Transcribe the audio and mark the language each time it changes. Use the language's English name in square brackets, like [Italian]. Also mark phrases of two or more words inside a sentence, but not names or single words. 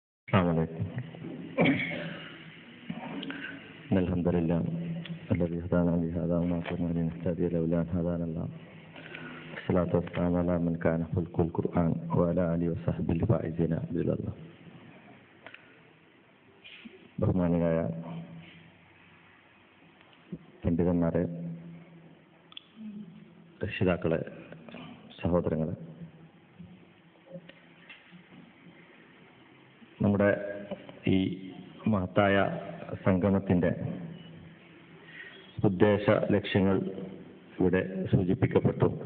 [Arabic] السلام عليكم. إن الحمد لله الذي هدانا لهذا وما كنا لنهتدي لولا أن هدانا الله. الصلاة والسلام على من كان خلق القرآن وعلى آله وصحبه الفائزين بإذن الله. [Malayalam] ബഹുമാനിയായ പണ്ഡിതന്മാരെ, രക്ഷിതാക്കളെ, സഹോദരങ്ങളെ, നമ്മുടെ ഈ മഹത്തായ സംഗമത്തിൻ്റെ ഉദ്ദേശ ലക്ഷ്യങ്ങൾ ഇവിടെ സൂചിപ്പിക്കപ്പെട്ടു.